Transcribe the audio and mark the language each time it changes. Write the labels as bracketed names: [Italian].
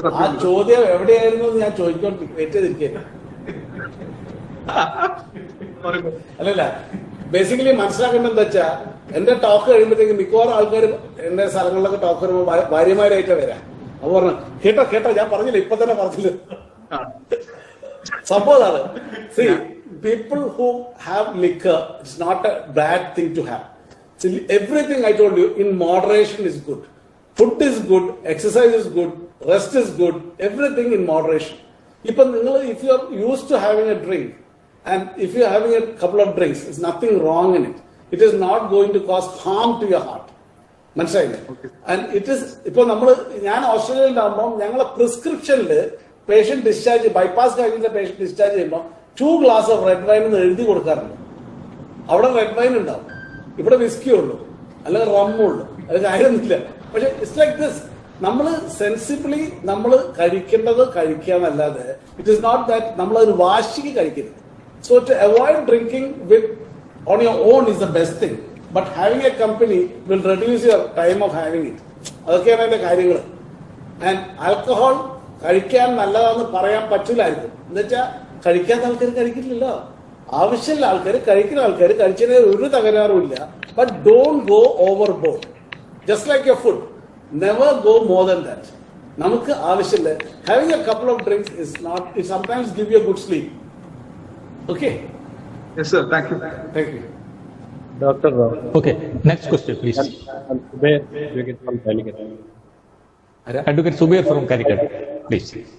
[Malayalam] ആ ചോദ്യം എവിടെയായിരുന്നു ഞാൻ ചോദിച്ചോണ്ട് വെയിറ്റ് ചെയ്തിരിക്കുക. അല്ലല്ല, ബേസിക്കലി മനസ്സിലാക്കേണ്ടത് എന്താ വെച്ചാ, എന്റെ ടോക്ക് കഴിയുമ്പോഴത്തേക്ക് മിക്കവാറും ആൾക്കാർ എന്റെ സ്ഥലങ്ങളിലൊക്കെ ടോക്ക് വരുമ്പോൾ ഭാര്യമാരായിട്ട് വരാം. അപ്പൊ പറഞ്ഞു കേട്ടോ ഞാൻ പറഞ്ഞില്ല, ഇപ്പൊ തന്നെ പറഞ്ഞില്ല. സംഭവം അതാണ്. [English] See, people who have liquor, it's not a bad thing to have. So everything I told you in moderation is good. Food is good, exercise is good, rest is good, everything in moderation. If you are used to having a drink and if you are having a couple of drinks, there's nothing wrong in it. It is not going to cause harm to your heart. [Malayalam] മനസ്സിലായില്ലേ? And it is ഇപ്പൊ ഞാൻ ഓസ്ട്രേലിയയിലാകുമ്പോൾ ഞങ്ങളെ പ്രിസ്ക്രിപ്ഷനിൽ patient discharge, bypass കഴിഞ്ഞിട്ട് patient discharge ചെയ്യുമ്പോൾ 2 glass of red wine എന്ന് എഴുതി കൊടുക്കാറുണ്ട്. അവിടെ റെഡ് വൈൻ ഉണ്ടാവും, ഇവിടെ വിസ്കി ഉള്ളൂ, അല്ലെങ്കിൽ റമ്മുള്ളൂ. അത് കാര്യമൊന്നുമില്ല. പക്ഷെ ഇറ്റ്സ് ലൈക്ക് ദിസ്. നമ്മൾ സെൻസിബിളി നമ്മൾ കഴിക്കേണ്ടത് കഴിക്കാന്നല്ലാതെ ഇറ്റ് ഇസ് നോട്ട് ദാറ്റ് നമ്മൾ ഒരു വാശിക്ക് കഴിക്കരുത്. [English] So to avoid drinking with on your own is the best thing. But having a company will reduce your time of having it. അതൊക്കെയാണ് അതിന്റെ കാര്യങ്ങൾ. [Malayalam] ആൻഡ് ആൽക്കഹോൾ കഴിക്കാൻ നല്ലതാണെന്ന് പറയാൻ പറ്റില്ലായിരിക്കും. എന്ന് വെച്ചാൽ കഴിക്കാത്ത ആൾക്കാർ കഴിക്കില്ലല്ലോ. ആവശ്യമുള്ള ആൾക്കാർ, കഴിക്കുന്ന ആൾക്കാർ കഴിച്ചതിന് ഒരു തകരാറുമില്ല. [English] But don't go overboard. Just like your food, never go more than that. നമുക്ക് ആവശ്യമില്ല. Having a couple of drinks is not, it sometimes give you a good sleep. Okay? Yes, sir. Thank you. Thank you. Doctor. Okay, next question, please. Advocate Subair from Calicut, please.